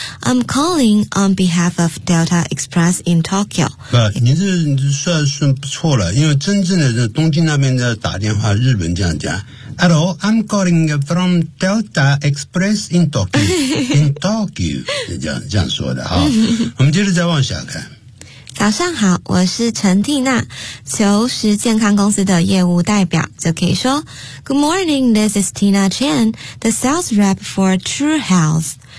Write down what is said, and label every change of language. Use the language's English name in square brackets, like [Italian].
[English] I'm calling on behalf of Delta Express in Tokyo. [Chinese] 你这算不错了，因为真正的这东京那边的打电话日本这样讲。 [English] Hello, I'm calling from Delta Express in Tokyo. In Tokyo, [Chinese] 这样说的哈。我们接着再往下看。早上好，我是陈蒂娜，求实健康公司的业务代表，就可以说 [English] Good morning, this is Tina Chen, the sales rep for True Health.